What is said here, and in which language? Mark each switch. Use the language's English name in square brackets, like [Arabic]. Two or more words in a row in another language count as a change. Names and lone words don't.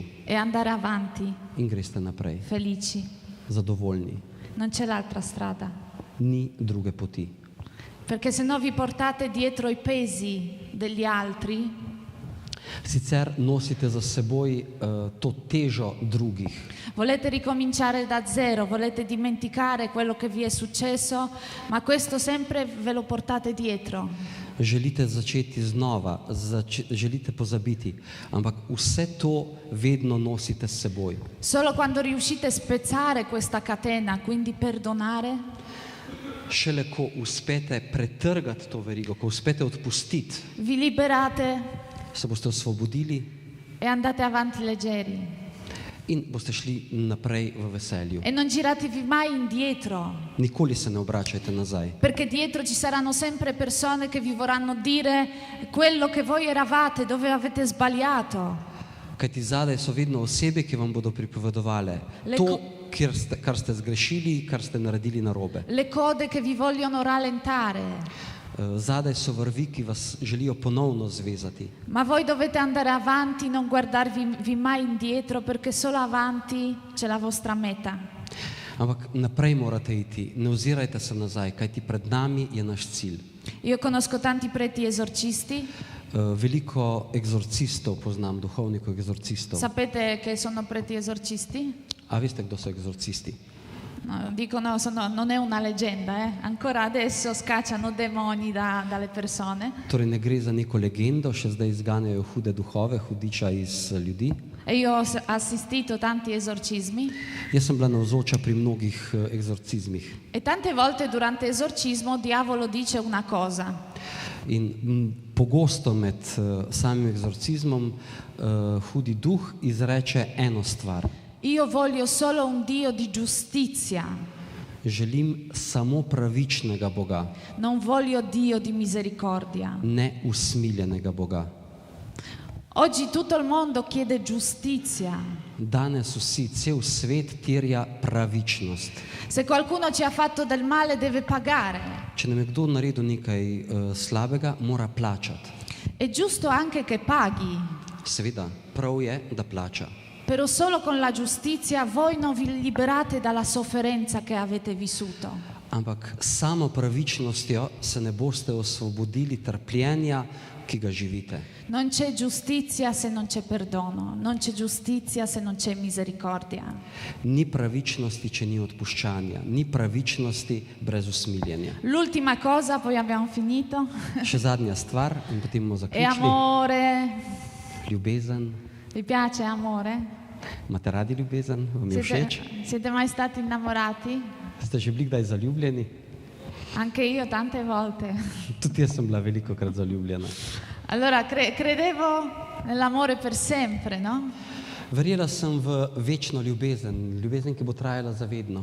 [Italian] E andare avanti, [Slovenian] In greste naprej, [Italian] felici. [Slovenian] zadovoljni. [Italian] Non c'è l'altra strada. [Slovenian] Ni druge poti. [Italian] Perché se no vi portate dietro i pesi degli altri [Slovenian] Sicer nosite za seboj to težo drugih. [Italian] volete ricominciare da zero, volete dimenticare quello che vi è successo, ma questo sempre ve lo portate dietro. [Slovenian] Želite začeti znova, želite pozabiti, ampak vse to vedno nosite s seboj. [Italian] Solo quando riuscite a spezzare questa catena, quindi perdonare, [Slovenian] Šele ko uspete pretrgati to verigo, ko uspete odpustiti, [Italian] vi liberate [Slovenian] se boste osvobodili [Italian] e andate avanti leggeri. [Slovenian] in boste šli naprej v veselju. [Italian] E non giratevi mai indietro, [Slovenian] Nikoli se ne obračajte nazaj, [Italian] perché dietro ci saranno sempre persone che vi vorranno dire quello che voi eravate, dove avete sbagliato. [Slovenian] kajti zadaj so vedno osebe, ki vam bodo pripovedovale to, kar ste zgrešili, kar ste naredili narobe. [Italian] Le code che vi vogliono rallentare. [Slovenian] Zadaj so vrvi, ki vas želijo ponovno zvezati. [Italian] Ma voi dovete andare avanti, non guardarvi mai indietro, perché solo avanti c'è la vostra meta. [Slovenian] Ampak naprej morate iti, ne ozirajte se nazaj, kajti pred nami je naš cilj. [Italian] Io conosco tanti preti esorcisti. [Slovenian] Veliko egzorcistov poznam, duhovnikov egzorcistov. [Italian] Sapete che sono preti esorcisti? [Slovenian] A veste, kdo so egzorcisti? [Italian] No, dicono, non è una leggenda, ancora adesso scacciano demoni dalle persone. [Slovenian] Torej ne gre za neko legendo, še zdaj izganjajo hude duhove, hudiča iz ljudi. [Italian] E io ho assistito a tanti esorcismi [Slovenian] Jaz sem bila navzoča pri mnogih egzorcizmih. [Italian] e tante volte durante esorcismo il diavolo dice una cosa. [Slovenian] In pogosto med samim egzorcizmom hudi duh izreče eno stvar. [Italian] Io voglio solo un Dio di giustizia, [Slovenian] Želim samo pravičnega Boga, [Italian] non voglio Dio di misericordia. [Slovenian] ne usmiljenega Boga. [Italian] Oggi tutto il mondo chiede giustizia. [Slovenian] Danes vsi, cel svet terja pravičnost. [Italian] Se qualcuno ci ha fatto del male deve pagare. [Slovenian] Če nam je kdo naredil nekaj slabega, mora plačati. [Italian] È giusto anche che paghi, [Slovenian] Seveda, prav je, da plača. [Italian] Però solo con la giustizia voi non vi liberate dalla sofferenza che avete vissuto. [Slovenian] Ampak samo pravičnostjo se ne boste osvobodili trpljenja, ki ga živite. [Italian] Non c'è giustizia se non c'è perdono, non c'è giustizia se non c'è misericordia. [Slovenian] Ni pravičnosti, če ni odpuščanja, ni pravičnosti brez usmiljenja. [Italian] L'ultima cosa, poi abbiamo finito, [Slovenian] Še zadnja stvar in potem bomo [Italian] è [Slovenian] zaključili. [Italian] amore. [Slovenian] Ljubezen. [Italian] Vi piace amore? [Slovenian] Imate radi ljubezen? Vam je všeč? [Italian] Siete mai stati innamorati? [Slovenian] Ste že bili kdaj zaljubljeni? [Italian] Anche io tante volte. [Slovenian] Tudi jaz sem bila velikokrat zaljubljena. [Italian] Allora, credevo nell'amore per sempre, no? [Slovenian] Verjela sem v večno ljubezen, ljubezen, ki bo trajala za vedno.